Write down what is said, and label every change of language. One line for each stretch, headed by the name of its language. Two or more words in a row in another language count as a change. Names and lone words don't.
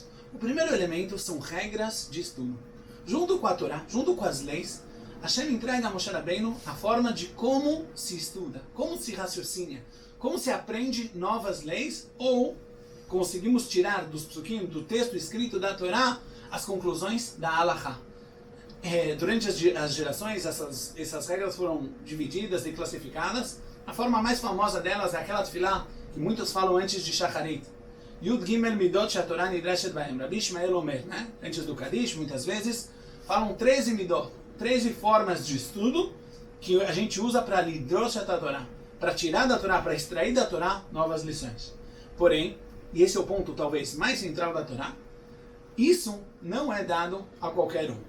Portuguese: O primeiro elemento são regras de estudo. Junto com a Torá, junto com as leis, Hashem entrega a Moshe Rabbeinu a forma de como se estuda, como se raciocina, como se aprende novas leis, ou conseguimos tirar dos psukim, do texto escrito da Torá, as conclusões da Halachá. Durante as gerações, essas regras foram divididas e classificadas. A forma mais famosa delas é aquela tefilá que muitos falam antes de Shacharit.
Hebrew: יוד גימל מידות שהתורה נדרשת בהם. רבי ישמעאל אומר,
Portuguese: né? Antes do Kadish, muitas vezes, falam 13 Midot, 13 formas de estudo que a gente usa para
Hebrew: לדרוש תורה,
Portuguese: para tirar da Torá, para extrair da Torá novas lições. Porém, e esse é o ponto talvez mais central da Torá, isso não é dado a qualquer um.